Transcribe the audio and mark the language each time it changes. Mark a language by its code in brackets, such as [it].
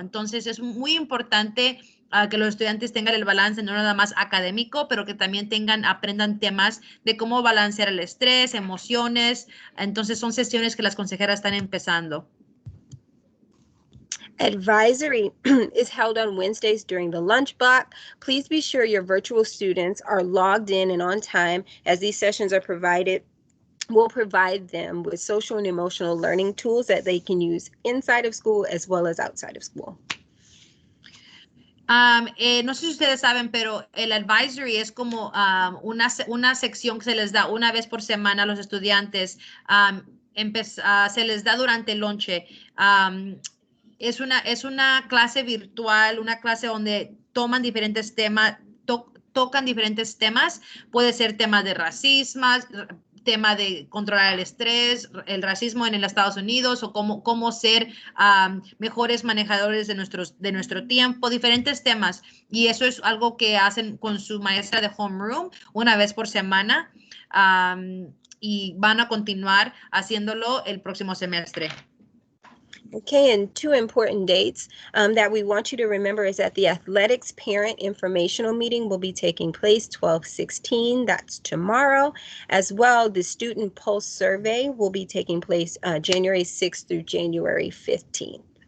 [es] Entonces, es muy importante que los estudiantes tengan el balance, no nada más académico, pero que también aprendan temas de cómo balancear el estrés, emociones. Entonces, son sesiones que las consejeras están empezando. [en] Advisory is held on Wednesdays during the lunch block. Please be sure your virtual students are logged in and on time, as these sessions are provided. We'll provide them with social and emotional learning tools that they can use inside of school as well as outside of school. [es] No sé si ustedes saben, pero el advisory es como una sección que se les da una vez por semana a los estudiantes. Se les da durante el lonche. Es una clase virtual, una clase donde toman diferentes temas, tocan diferentes temas. Puede ser tema de racismo, tema de controlar el estrés, el racismo en los Estados Unidos, o cómo ser mejores manejadores de nuestro tiempo, diferentes temas. Y eso es algo que hacen con su maestra de homeroom una vez por semana, y van a continuar haciéndolo el próximo semestre. [en] Okay, and two important dates that we want you to remember is that the athletics parent informational meeting will be taking place 12/16, that's tomorrow. As well, the student pulse survey will be taking place January 6th through January 15th.